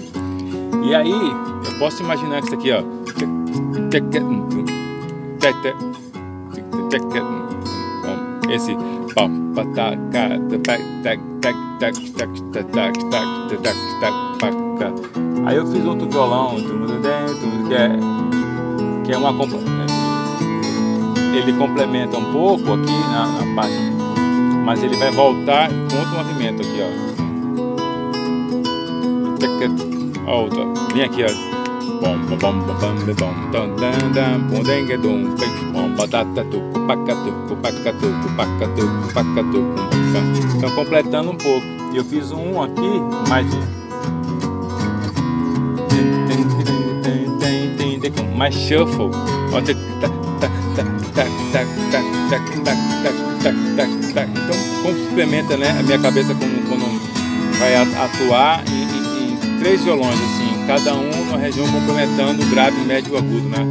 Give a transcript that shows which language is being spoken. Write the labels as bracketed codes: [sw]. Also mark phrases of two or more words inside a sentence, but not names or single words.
[pt] E aí, eu posso imaginar isso aqui, ó. Esse aí eu fiz outro violão que é uma ele complementa um pouco aqui na parte, mas ele vai voltar com outro movimento aqui, ó. Outra, vem aqui, ó. bom bom bom bom bom dan dan dan bom dengue dum bom batata tu pacatu pacatu pacatu pacatu. Então completando um pouco. Eu fiz um aqui, mas mais shuffle. Então complementa, né, a minha cabeça quando vai atuar em 3 violões assim, cada um numa região complementando o grave, médio e o agudo, né?